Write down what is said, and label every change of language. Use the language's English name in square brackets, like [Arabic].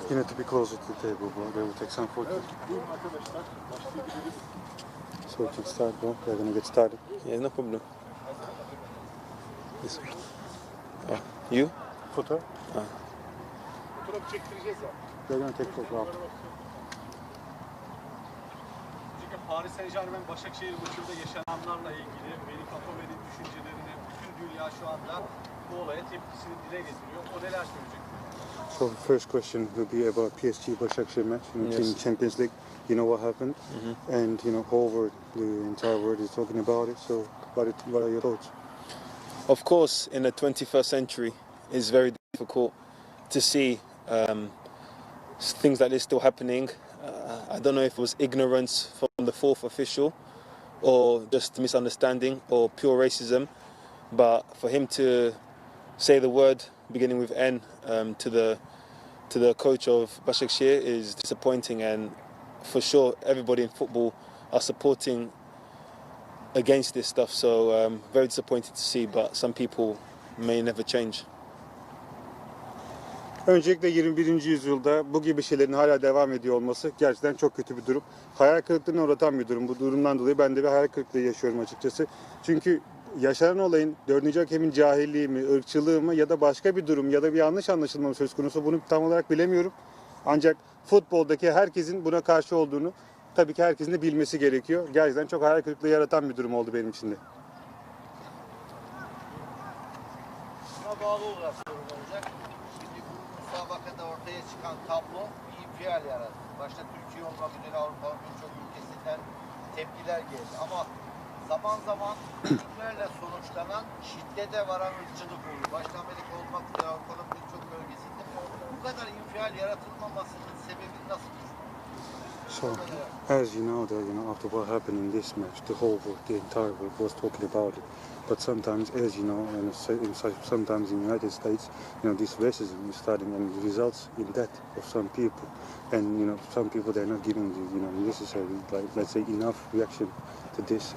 [English] you need to be closer to the table, bro. They will take some photos. [Turkish] Evet, buyurun arkadaşlar. Başlayabiliriz. [English] So we can start, bro. We're gonna get started. Yeah, no problem. This one. You? Photo? [Turkish] Fotoğraf çektireceğiz ya. [English] They're gonna take photo after. [Turkish] Paris Saint-Germain Başakşehir maçında yaşananlarla ilgili Benik Afobe'nin düşüncelerini bütün dünya şu anda bu olaya tepkisini dile getiriyor. O neler söyleyecek? [English] So the first question will be about PSG Başakşehir match in Champions League. You know what happened, and you know all over the entire world is talking about it. So what are your thoughts? Of course, in the 21st century, it's very difficult to see things like this still happening. I don't know if it was ignorance from the fourth official or just misunderstanding or pure racism, but for him to say the word beginning with N to the coach of Başakşehir is disappointing, and for sure everybody in football are supporting against this stuff, so very disappointed to see, but some people may never change. [Turkish] Öncelikle 21. yüzyılda bu gibi şeylerin hala devam ediyor olması gerçekten çok kötü bir durum. Hayal kırıklığına uğratan bir durum. Bu durumdan dolayı ben de bir hayal kırıklığı yaşıyorum açıkçası. Çünkü yaşanan olayın 4. hakemin cahilliği mi, ırkçılığı mı ya da başka bir durum ya da bir yanlış anlaşılma söz konusu, bunu tam olarak bilemiyorum. Ancak futboldaki herkesin buna karşı olduğunu tabii ki herkesin de bilmesi gerekiyor. Gerçekten çok hayal kırıklığı yaratan bir durum oldu benim için de. Buna bağlı olarak sorun olacak. Şimdi bu müsabakada ortaya çıkan tablo bir infial yarattı. Başta Türkiye olmak üzere Avrupa'nın birçok ülkesinden tepkiler geldi. Ama zaman zaman ölümlerle sonuçlanan şiddete varan ırkçılık oluyor. Başta Amerika olmak üzere Avrupa'nın birçok bölgesinde bu kadar infial yaratılmamasının sebebi nasıl? [English] So, as you know, after what happened in this match, the entire world was talking about it. But sometimes, as you know, and sometimes in the United States, you know, this racism is starting and it results in death of some people. And, you know, some people, they're not giving the, you know, necessary, like, let's say, enough reaction to this.